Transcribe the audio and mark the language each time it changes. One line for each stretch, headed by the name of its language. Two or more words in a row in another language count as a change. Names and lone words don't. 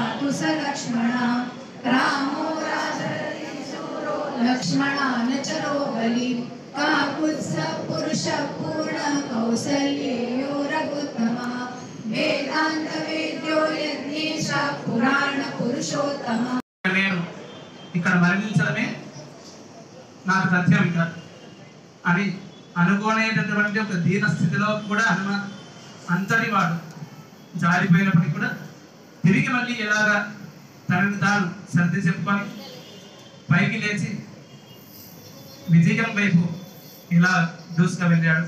Sanskrit: लक्ष्मण रामो राजर्षि सूरो लक्ष्मणान चरो बलि काकुत्स्थ पुरुष पूर्ण कौसल्यो रघुत्तमा वेदांत वेद्यो यज्ञेश पुराण पुरुषोत्तम
Telugu: ఇక్కడ మరణించడమే నాకు తథ్యం ఇక అని అనుకోనేటటువంటి ఒక దీన స్థితిలో కూడా హనుమ అంతటి వాడు జారిపోయినప్పటికీ కూడా తిరిగి మళ్ళీ ఎలాగా తనని తాను సర్ది చెప్పుకొని పైకి లేచి విజయం వైపు ఇలా దూసుకు వెళ్ళాడు.